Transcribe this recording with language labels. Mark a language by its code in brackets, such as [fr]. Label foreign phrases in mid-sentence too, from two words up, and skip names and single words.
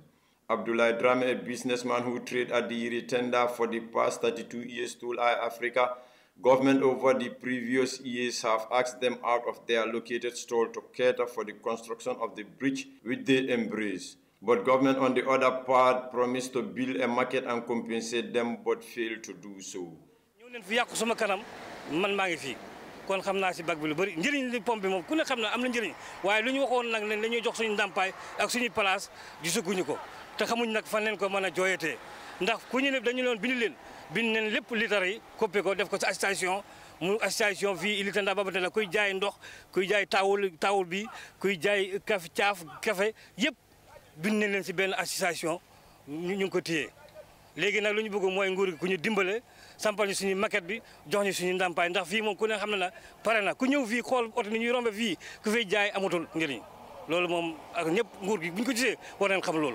[en] Abdullah Drame, a businessman who traded at the Yiri Tenda for the past 32 years, told Africa Government over the previous years have asked them out of their allocated stall to cater for the construction of the bridge which they embrace. But government on the other part promised to build a market and compensate them but failed to do so. [wo] kon xam naa si bag bi lu bëri njëriñ li pompe bi moom ku ne xam na am na njëriñ waaye lu ñu waxoon nag ne dañuy jox suñu ndàmpaay ak suñu place gisaguñu ko te xamuñ nag fan leen ko mën a jooyatee ndax ku ñu ne dañu leen bind leen lépp litre yi coppe ko def ko sa station mu station fii Ilitanda Babate la kuy jaay ndox kuy jaay taawul bi kuy jaay caaf café yëpp bind nañ leen si benn association ñu ngi ko téye léegi nag lu ñu bëgg mooy nguur gi ku ñu dimbale sampal ñu suñu maquette bi jox ñu suñu ndàmpaay ndax fii moom ku ne xam na pare na ku ñëw fii xool oto ni ñuy rombe fii ku fay jaay amatul njëriñ loolu moom ak ñëpp nguur gi bu ñu ko gisee war nañ xam loolu.